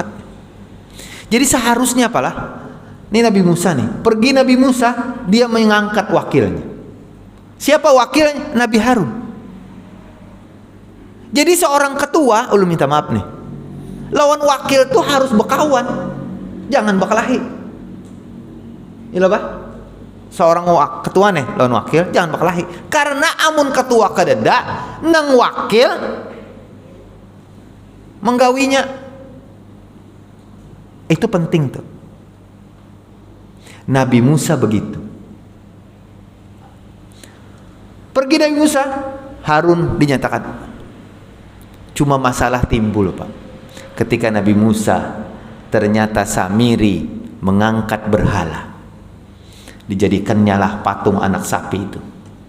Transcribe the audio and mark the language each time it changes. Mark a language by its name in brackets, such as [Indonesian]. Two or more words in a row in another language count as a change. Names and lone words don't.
[Indonesian] Jadi seharusnya apalah, ini Nabi Musa nih, pergi Nabi Musa, dia mengangkat wakilnya. Siapa wakilnya? Nabi Harun. Jadi seorang ketua, lu minta maaf nih, lawan wakil tuh harus berkawan, jangan berkelahi. Iya Pak? Seorang ketua nih lawan wakil jangan berkelahi. [Banjar] Karena amun ketua kededa nang wakil menggawinya, itu penting tuh. [Indonesian] Nabi Musa begitu. Pergi Nabi Musa, Harun dinyatakan. Cuma masalah timbul Pak, ketika Nabi Musa ternyata Samiri mengangkat berhala, dijadikan nyalah patung anak sapi itu.